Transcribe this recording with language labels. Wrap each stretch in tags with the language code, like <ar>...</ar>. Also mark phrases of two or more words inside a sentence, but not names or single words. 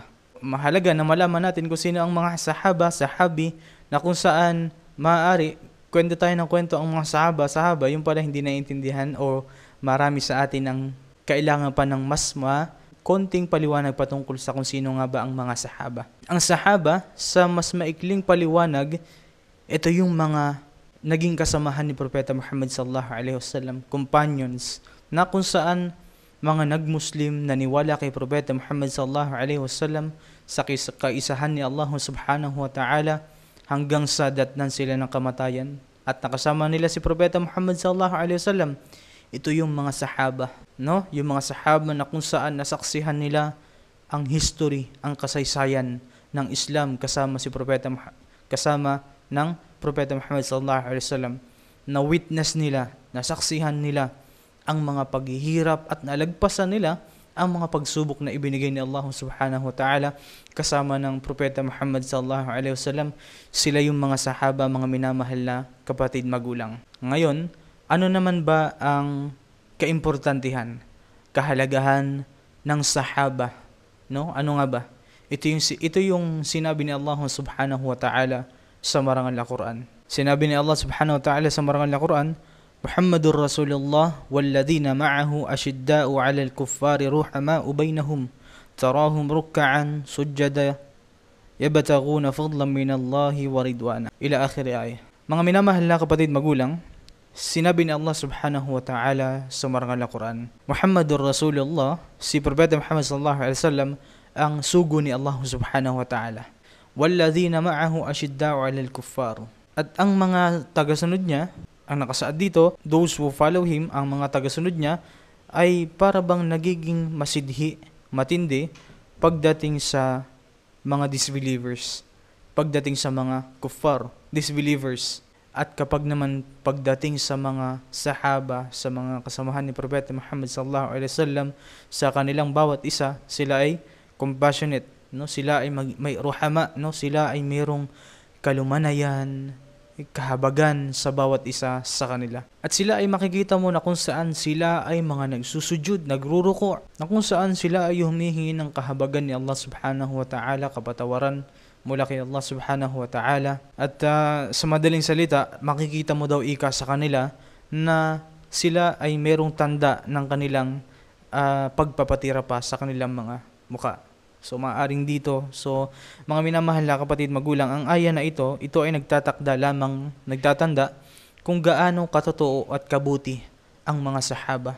<tl>Mahalaga na malaman natin kung sino ang mga sahabi, na kung saan maaari kwento tayo ng kwento ang mga sahaba, yung pala hindi naiintindihan o marami sa atin ang kailangan pa ng mas konting paliwanag patungkol sa kung sino nga ba ang mga sahaba. Ang sahaba, sa mas maikling paliwanag, ito yung mga naging kasamahan ni Propeta Muhammad</tl> <ar>صلى الله عليه وسلم,</ar> <tl>companions, na kung saan mga nag-Muslim naniwala kay Propeta Muhammad</tl> <ar>صلى الله عليه وسلم</ar> <tl>sa kaisahan ni Allah</tl> <ar>سبحانه وتعالى</ar> <tl>hanggang sa datnan sila ng kamatayan at nakasama nila si Propeta Muhammad</tl> <ar>صلى الله عليه وسلم.</ar> <tl>Ito yung mga sahaba, no? Yung mga sahaba na kung saan nasaksihan nila ang history, ang kasaysayan ng Islam kasama ng Propeta Muhammad</tl> <ar>صلى الله عليه وسلم,</ar> <tl>na witness nila, nasaksihan nila ang mga paghihirap at nalagpasan nila ang mga pagsubok na ibinigay ni Allah</tl> <ar>سبحانه وتعالى</ar> <tl>kasama ng Propeta Muhammad</tl> <ar>صلى الله عليه وسلم.</ar> <tl>Sila yung mga sahaba, mga minamahal na kapatid magulang. Ngayon, ano naman ba ang kaimportantihan, kahalagahan ng sahaba? No? Ano nga ba? Ito yung sinabi ni Allah</tl> <ar>سبحانه وتعالى</ar> <tl>sa marangal na Quran. Sinabi ni Allah</tl> <ar>سبحانه وتعالى</ar> <tl>sa marangal na Quran,</tl> <ar>محمد رسول الله والذين معه أشداء على الكفار رحماء بينهم تراهم ركعا سجدا يبتغون فضلا من الله ورضوانا إلى آخر آية.</ar> <tl>Mga minamahal na kapatid magulang, sinabi ni Allah</tl> <ar>سبحانه وتعالى</ar> <tl>sa marangal na Quran,</tl> <ar>محمد رسول الله,</ar> <tl>si Propeta Muhammad</tl> <ar>صلى الله عليه وسلم</ar> <tl>ang sugo ni Allah</tl> <ar>سبحانه وتعالى. والذين معه أشداء على الكفار.</ar> <tl>At ang mga tagasunod niya, ang nakasaad dito,</tl> <en>those who follow him,</en> <tl>ang mga tagasunod niya, ay para bang nagiging masidhi, matindi, pagdating sa mga disbelievers, pagdating sa mga kuffar, disbelievers. At kapag naman pagdating sa mga sahaba, sa mga kasamahan ni Propeta Muhammad</tl> <ar>صلى الله عليه وسلم,</ar> <tl>sa kanilang bawat isa, sila ay compassionate, no? Sila ay may ruhama, no? Sila ay mayroong kalumanayan, kahabagan sa bawat isa sa kanila. At sila ay makikita mo na kung saan sila ay mga nagsusujud, nagruruko, na kung saan sila ay humihingi ng kahabagan ni Allah</tl> <ar>سبحانه وتعالى,</ar> <tl>kapatawaran mula kay Allah</tl> <ar>سبحانه وتعالى.</ar> <tl>At sa madaling salita, makikita mo daw ika sa kanila na sila ay merong tanda ng kanilang pagpapatira pa sa kanilang mga mukha. So maaring dito, so mga minamahal na kapatid magulang, ang aya na ito ay nagtatanda kung gaano katotoo at kabuti ang mga sahaba.</tl>